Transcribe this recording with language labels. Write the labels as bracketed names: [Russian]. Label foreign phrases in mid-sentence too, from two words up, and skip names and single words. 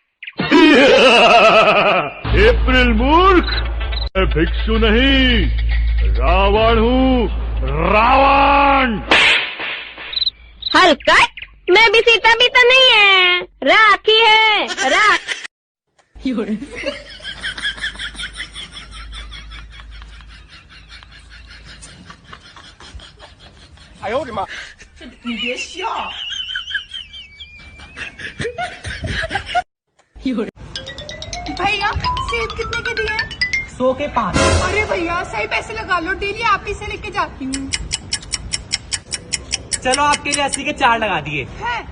[Hindi] अप्रैल मूर्ख, मैं भिक्षु नहीं, रावण हूँ, रावण। हल्का, मैं भी सीता भी तो नहीं है, राखी है, राख। [Chinese] 哎呦我的妈！你别笑。 [Hindi] भैया सेब कितने के दिए? 100 के 5। अरे भैया सही पैसे लगा लो, डेली आप ही से लेके जाती हूँ। चलो आपके लिए 80 के 4 लगा दिए।